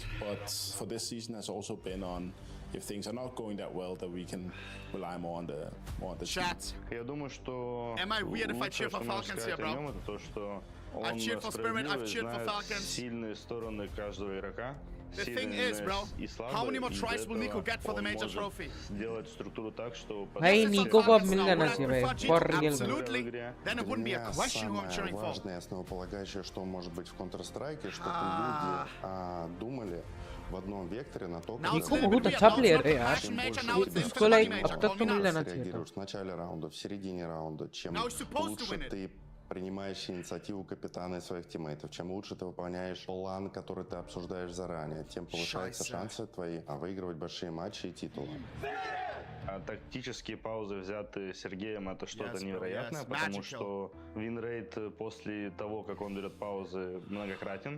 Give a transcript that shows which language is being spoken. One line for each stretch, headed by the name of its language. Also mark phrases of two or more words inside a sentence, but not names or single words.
English: But for this season has also been on, if things are not going that well, that we can rely more on the Chat. Am I weird if I cheer for Falcons here, bro? I've cheered for Spirit, I've cheered for Falcons. The thing is, bro, how many more tries will Nico get for the major trophy?
Hindi: भाई निको को अब मिल जाना चाहिए भाई,
English: for real. Absolutely. Then it wouldn't be a question who I'm cheering for.
Russian: Важное основополагающее, что может быть в Counter-Strike, чтобы люди думали в одном векторе на то, как
Hindi: निको बहुत अच्छा प्लेयर है यार, उसको लाइक अब तक तो मिल जाना चाहिए था.
Russian: в начале раунда, в середине раунда, чем лучше ты принимаешь инициативу капитана и своих тиммейтов, чем лучше ты выполняешь план, который ты обсуждаешь заранее, тем повышаются шансы твои выигрывать большие матчи и титулы. Тактические паузы, взятые Сергеем, это что-то невероятное, потому что винрейт после того, как он берет паузы, многократен.